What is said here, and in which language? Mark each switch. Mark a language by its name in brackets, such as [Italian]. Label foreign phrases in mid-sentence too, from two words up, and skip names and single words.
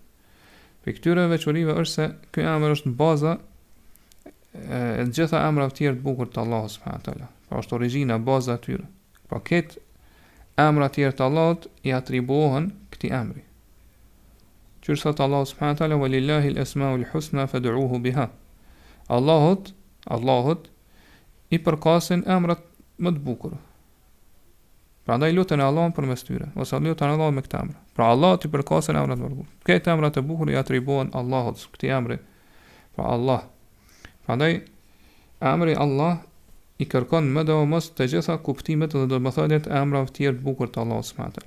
[Albanian] Për këtyre veçorive është se ky emër është baza e gjitha emrave të tjerë të bukur të Allahut [Arabic] سبحانه وتعالى. [Albanian] Pra është origjina, baza e tyre. Pra këtë emra të tjerë të Allahut i atribuohen këtij emri. Qërsa të Allahut [Arabic] سبحانه وتعالى ولله الأسماء الحسنى فادعوه بها. [Albanian] Allahut i përkasin emrat më të bukur. Prandaj luteni Allahun përmes tyre, ose luteni Allahun me këtë emër. Pra Allahut i përkasin emrat më të bukur. Këto emra të bukur i atribuohen Allahut, këtij emri. Pra Allah. Prandaj emri Allah i kërkon më dhe mos të gjitha kuptimet dhe domethëniet e emrave të tjerë të bukur të Allahut [Arabic] سبحانه وتعالى.